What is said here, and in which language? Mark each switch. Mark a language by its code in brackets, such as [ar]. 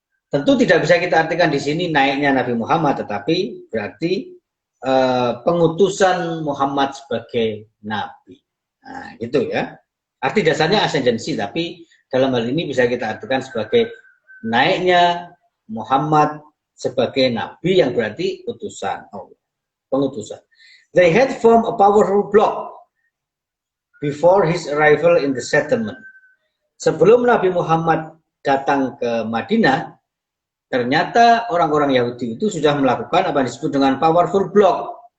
[id] Tentu tidak bisa kita artikan di sini naiknya Nabi Muhammad, tetapi berarti pengutusan Muhammad sebagai nabi. Nah, gitu ya. Arti dasarnya ascendancy, tapi dalam hal ini bisa kita artikan sebagai naiknya Muhammad sebagai nabi, yang berarti utusan Allah, pengutusan. [en] They had formed a powerful bloc before his arrival in the settlement. [id] Sebelum Nabi Muhammad datang ke Madinah, ternyata orang-orang Yahudi itu sudah melakukan apa yang disebut dengan powerful bloc.